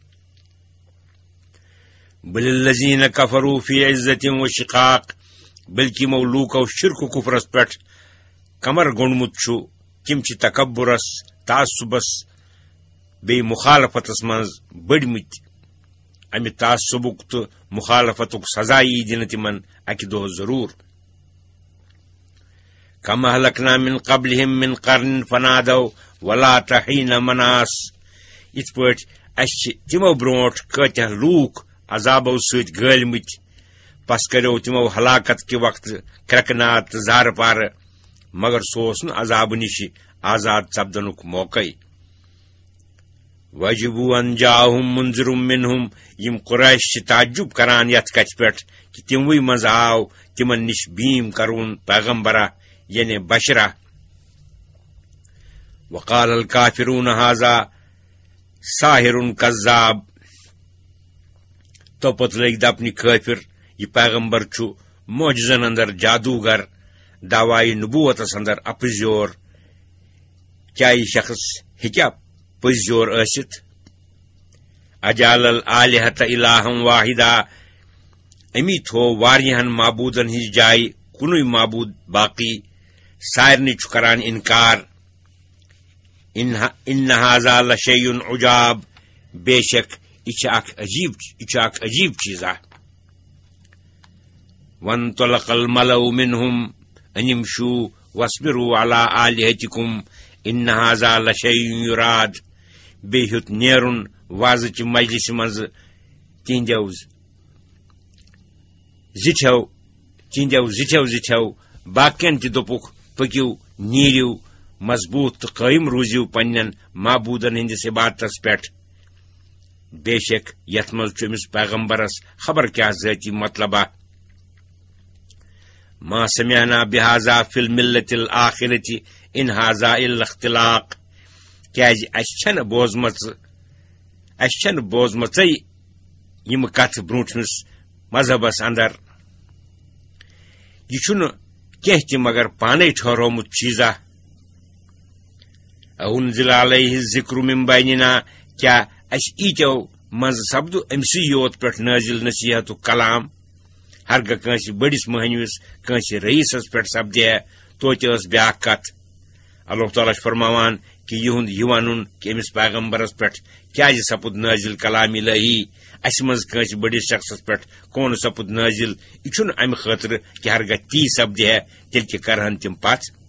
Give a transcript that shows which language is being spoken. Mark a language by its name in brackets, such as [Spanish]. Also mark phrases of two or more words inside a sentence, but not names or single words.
[Arabic] بل الذین کفروا فی عزت و شقاق [Kashmiri] بلکہ یمو لوکو شرک و کفرس پٮ۪ٹھ کمر گوٚنڈمُت چھُ تم چھ تکبرس تعصبس بی مخالفتس منز بڑمت امہ تعصبک تو مخالفتک سزا یی دنہ تمن اکہ دۄہ ضرور [Arabic] کم اہلکنا من قبلہم من قرن فنادو ولا تحین [Kashmiri] مناس ات پٲٹھۍ اَسہِ چھِ تمو برونٹھ کۭتیاہ لوٗکھ عذابو سۭتۍ گٲلمٕتۍ پس کریو تمو ہلاکت کہ وقت کرکنات تہٕ زارٕ پارٕ مگر سُہ اوس نہٕ عذاب نِش آزاد سپدنُک موقعے [Arabic] وجبو ان جاہم منذر منہم [Kashmiri] یم قریش چھ تعجب کران یتھ کتھ پٮ۪ٹھ کہ تموٕے منٛز آو تمن نش بیم کرون پیغمبرہ یعنی بشرہ [Arabic] وقال الکافرون ھذا ساحر کذاب [Kashmiri] تو پتہ لگی دپنہِ کافر یہ پیغمبر چھُ معجزن اندر جادوگر دعوی نبوتس اندر اپزیور کیا یہ شخص ہیکیا پزیور ٲسِتھ [Arabic] اجال الالہۃ الہا واحدا [Kashmiri] امی تھو واریاہن معبودن ہنز جائے کُنُے معبود باقی سارنٕے چھُ کران انکار [Arabic] ان ھذا لشیء عجاب [Kashmiri] بے شک یہ اکھ عجیب چیزا [Arabic] وانطلق الملأ منهم ان امشوا واصبروا على آلهتكم ان ھذا لشیء یراد [Kashmiri] بے ہیوت نیرن وازچ مجلس منز تہنٛدیو زِٹھیو باقین تہ دوٚپُکھ پٔکِو نیٖرِو مضبوط تہٕ قٲیِم روٗزِو پننٮ۪ن معبوٗدن ہٕنٛدِس عبادتس پٮ۪ٹھ بے شک یتھ منٛز چھُ أمِس پیغمبرس خبر کیٛاہ ذٲتی مطلبہ [Arabic] ما سمعنا بہذا فی الملة الآخرة ان ھذا الا اختلاق [Kashmiri] کیٛازِ اَسہِ چھنہٕ بوزمژے یِم کتھ برٛونٛٹھمِس مذہبس اندر یہ چھُنہٕ کینٛہہ تہِ مگر پانے ٹھہرومُت چیزا [Arabic] اُنزل علیہ الذکر من بیننا [Kashmiri] کیا اَسہِ ایٖتیو منٛز سپدو أمسٕے یوت پٮ۪ٹھ نٲزِل نصیحتُک کلام ہرگاہ کٲنٛسہِ بٔڑِس مٔہنوِس کٲنٛسہِ رئیسس پٮ۪ٹھ سپدے توتہِ ٲس بیٛاکھ کتھ اللہ تعالیٰ چھُ فرماوان کہ یِہُنٛد یہِ ونُن کہ أمِس پیغمبرس پٮ۪ٹھ کیٛازِ سپُد نٲزِل کلام الہی اسہِ منٛز کٲنٛسہِ بٔڑِس شخصس پٮ۪ٹھ کون سپُد نٲزِل یہِ چھُنہٕ امہِ خٲطرٕ کہ ہرگاہ تی سپدِ ہے تیٚلہِ کہِ کرہن تِم پتھ